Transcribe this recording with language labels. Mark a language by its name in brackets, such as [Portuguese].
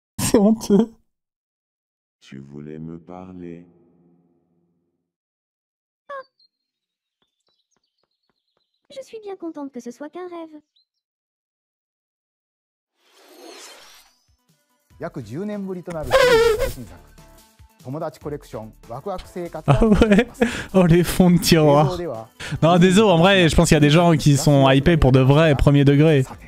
[French] C'est honteux. Tu voulais me parler. Je suis bien contente que ce soit qu'un rêve. [Japanese] 約10年ぶりとなる最新作友達コレクションワクワク生活 [French] Ah ouais. Oh les fonds de tiroir. Non désolé, en vrai je pense qu'il y a des gens qui sont hypés pour de vrai premier degré.